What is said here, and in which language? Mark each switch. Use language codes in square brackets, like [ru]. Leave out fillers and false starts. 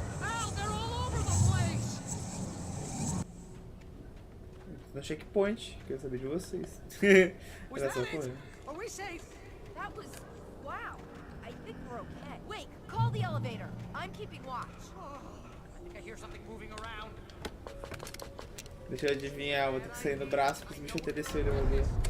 [en] Al, they're all over the place. [pt] No checkpoint, quero saber de vocês. Era só correr. [en] Are we safe? That was... wow. I think we're okay. Wait, call the elevator. I'm keeping watch. I think I hear something moving around. [pt] Deixa eu adivinhar, vou ter que sair no braço porque os bichos até desceram o elevador.